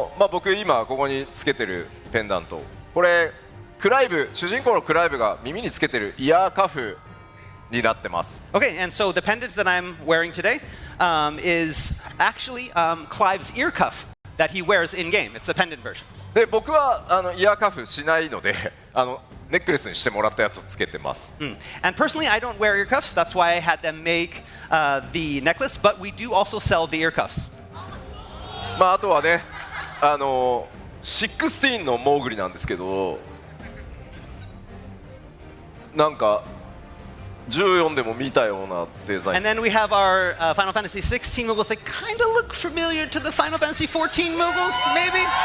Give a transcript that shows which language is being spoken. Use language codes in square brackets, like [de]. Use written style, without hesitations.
[ja] 僕今ここにつけてるペンダント、これクライブ、主人公のクライブが耳につけてるイヤーカフになってます。 [en] Okay, and so the pendant that I'm wearing today is actually Clive's ear cuff that he wears in game. It's the pendant version. [ja] で僕はイヤーカフしないのでネックレスにしてもらったやつをつけてます。 [en] And personally, I don't wear ear cuffs. That's why I had them make the necklace. But we do also sell the ear cuffs. [ja] あとはね、16のモーグリなんですけど、なんか14でも見たようなデザイン。 [en] And then we have our Final Fantasy 16 Moogles. They kind of look familiar to the Final Fantasy 14 Moogles, maybe?